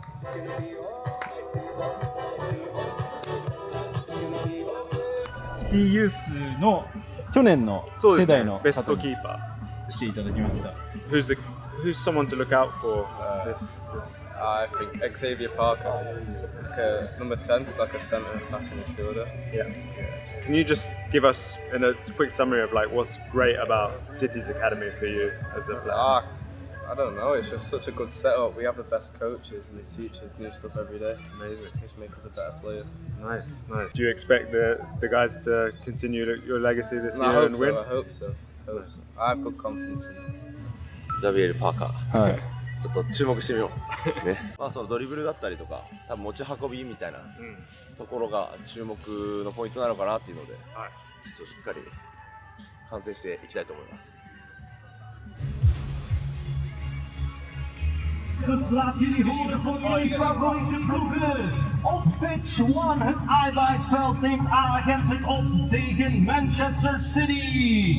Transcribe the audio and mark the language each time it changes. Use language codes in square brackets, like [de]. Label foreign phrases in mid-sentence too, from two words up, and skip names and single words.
[ja] シティユースの去年の世代のベスト方にキーパ来ていただきました。 [en] ー。Who's someone to look out for? This. I think Xavier Parker, like number 10, it's like a centre attacking midfielder. Yeah. Can you just give us in a quick summary of like what's great about City's academy for you as a player? I don't know, it's just such a good setup. We have the best coaches and they teach us new stuff every day. Amazing. Just make us a better player. Nice. Do you expect the guys to continue your legacy this No, I year hope and so, win? I hope so. I have good confidence in them. [ja] ザビエル・パーカー、はい。ちょっと注目してみようね。まあそのドリブルだったりとか多分持ち運びみたいなところが注目のポイントなのかなっていうので、はいちょっとしっかり完成していきたいと思います。 [nl] Het laat jullie horen voor jullie favoriete ploegen. Op pitch 1 het Eiweitveld neemt Agent het op tegen Manchester City.